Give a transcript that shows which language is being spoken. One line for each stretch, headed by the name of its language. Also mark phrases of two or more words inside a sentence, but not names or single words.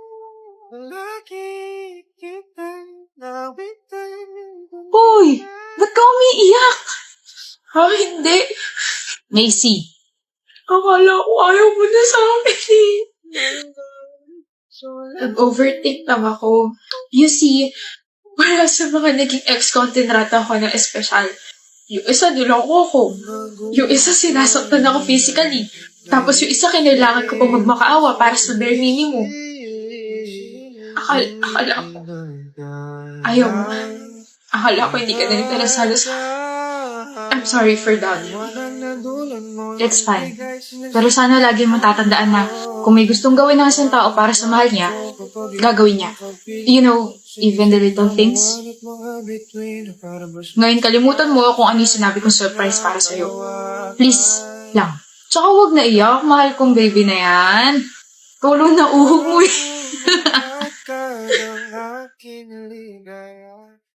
Filipino: Hoy! Ba't ka umiiyak? Ha, hindi. Macy. Akala ko ayaw mo na sa akin eh. Nag-overthink lang ako.
English: You see,
Filipino: wala sa mga naging ex ko ang tinrata ko ng espesyal. Yung isa niloko ko. Yung isa sinasaktan ako physically. Tapos yung isa kinailangan ko pang magmakaawa para sa
English: bare minimum.
Filipino: Akala ko. Ayaw mo. Akala ko hindi ka na interesado sa...
English: I'm sorry for that. It's fine.
Filipino: Pero sana lagi mo tatandaan na kung may gustong gawin ng isang tao para sa mahal niya, gagawin niya.
English: You know, even the little things.
Filipino: Ngayon kalimutan mo kung ano yung sinabi kong surprise para sa'yo. Please, lang. Tsaka huwag na iyak, mahal kong baby na yan. Tulo na uhog mo eh.